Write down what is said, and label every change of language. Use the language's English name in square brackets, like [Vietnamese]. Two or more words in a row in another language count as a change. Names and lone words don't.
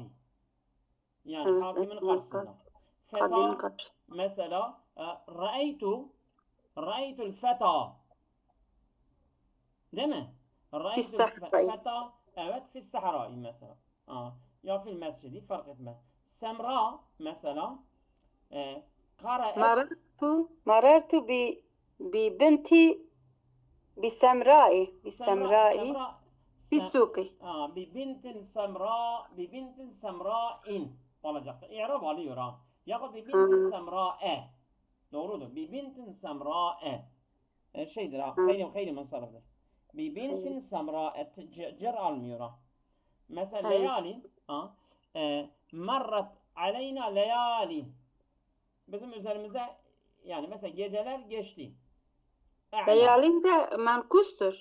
[Turkish] Yani hakimin karşısında. Feta mesela [Arabic] رأيت الفتى, [Turkish] değil mi? [Arabic] رأيت الفتى, evet, في الصحراء mesela. [Turkish] Ya [Arabic] في المسجد [Turkish] fark etmez. Semra mesela [Arabic] مررت ب بنت ب سمراء ب سوق. ب بنت سمراء olacak. [Turkish] İ'rab alıyor ha. Ya [Arabic] ب بنت سمراء. [Turkish] Doğrudur. [Arabic] ب بنت سمراء. [Turkish] Şeydir ha. Hayli mensarıdır. [Arabic] ب بنت سمراء [Turkish] cer almıyor ha. [Arabic] Mesela ليالي مرت علينا ليالي. [Turkish] Bizim üzerimizde yani mesela geceler geçti. Leyali de menkustur.